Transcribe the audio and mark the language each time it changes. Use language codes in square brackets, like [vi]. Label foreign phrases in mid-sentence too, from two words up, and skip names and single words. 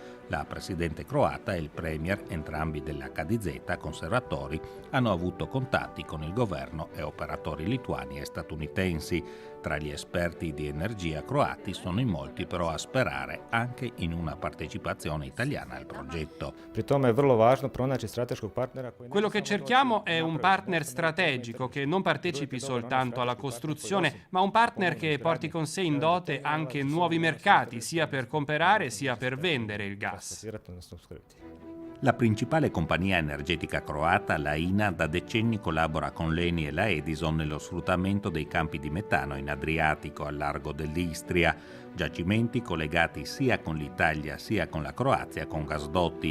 [it] La presidente croata e il premier, entrambi dell'HDZ, conservatori, hanno avuto contatti con il governo e operatori lituani e statunitensi. Tra gli esperti di energia croati sono in molti però a sperare anche in una partecipazione italiana al progetto. [hr] Pri tome je vrlo važno pronaći strateškog partnera koji... [it] Quello che cerchiamo è un partner strategico che non partecipi soltanto alla costruzione, ma un partner che porti con sé in dote anche nuovi mercati, sia per comprare sia per vendere il gas. La principale compagnia energetica croata, la INA, da decenni collabora con l'ENI e la Edison nello sfruttamento dei campi di metano in Adriatico al largo dell'Istria, giacimenti collegati sia con l'Italia sia con la Croazia con gasdotti.